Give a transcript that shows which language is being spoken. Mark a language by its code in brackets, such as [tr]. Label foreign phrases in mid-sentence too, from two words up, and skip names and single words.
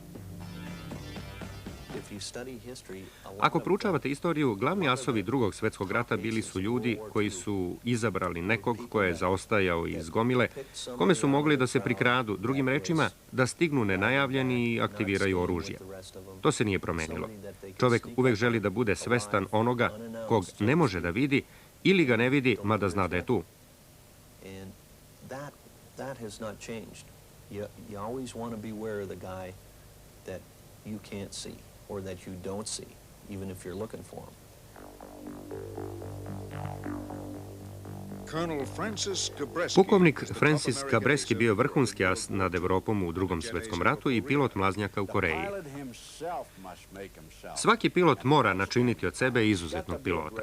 [sr] Ako proučavate istoriju, glavni asovi Drugog svjetskog rata bili su ljudi koji su izabrali nekog ko je zaostajao iz gomile, kome su mogli da se prikradu, drugim rečima, da stignu nenajavljeni i aktiviraju oružje. To se nije promenilo. Čovek uvek želi da bude svestan onoga kog ne može da vidi ili ga ne vidi, mada zna da je tu. [en] That has not changed. You always want to be aware of the guy that you can't see or that you don't see, even if you're looking for him. [sr] Pukovnik Francis Cabreski bio vrhunski as nad Evropom u Drugom svetskom ratu i pilot mlaznjaka u Koreji. Svaki pilot mora načiniti od sebe izuzetnog pilota.